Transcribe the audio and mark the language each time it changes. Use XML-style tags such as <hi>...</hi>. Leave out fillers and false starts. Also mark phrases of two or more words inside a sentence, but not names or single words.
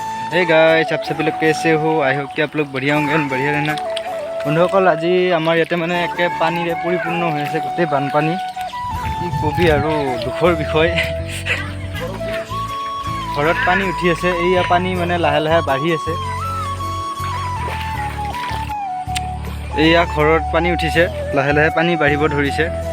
<hi>हे गाइस, आप सभी लोग कैसे हो?</hi> <en>I hope</en> <hi>कि आप लोग बढ़िया होंगे, बढ़िया रहना।</hi> <as>बंधुসকল, আজি আমাৰ ইয়াতে মানে একে পানীৰে পৰিপূৰ্ণ হৈ আছে গোটেই বানপানী। কি কবি আৰু দুখৰ বিষয়। ঘৰত পানী উঠি আছে, এইয়া পানী মানে লাহে লাহে বাঢ়ি আছে। এইয়া ঘৰত পানী উঠিছে, লাহে লাহে পানী বাঢ়িব ধৰিছে।</as>